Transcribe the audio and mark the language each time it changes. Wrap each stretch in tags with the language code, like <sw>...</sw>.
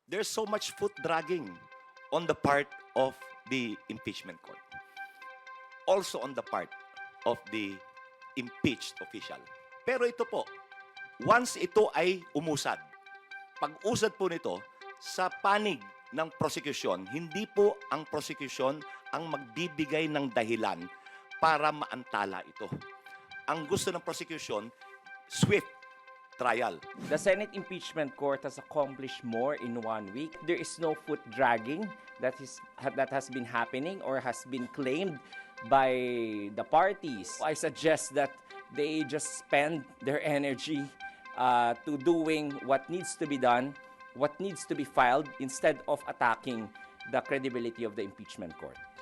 <en>there's so much foot dragging on the part of the impeachment court. Also on the part of the impeached official.</en> <tl>Pero ito po, once ito ay umusad, pag-usad po nito sa panig ng prosecution, hindi po ang prosecution ang magbibigay ng dahilan para maantala ito. Ang gusto ng prosecution, swift trial.</tl> <en>The Senate Impeachment Court has accomplished more in 1 week. There is no foot dragging that has been happening or has been claimed by the parties. I suggest that they just spend their energy to doing what needs to be done, what needs to be filed, instead of attacking the credibility of the impeachment court.</en>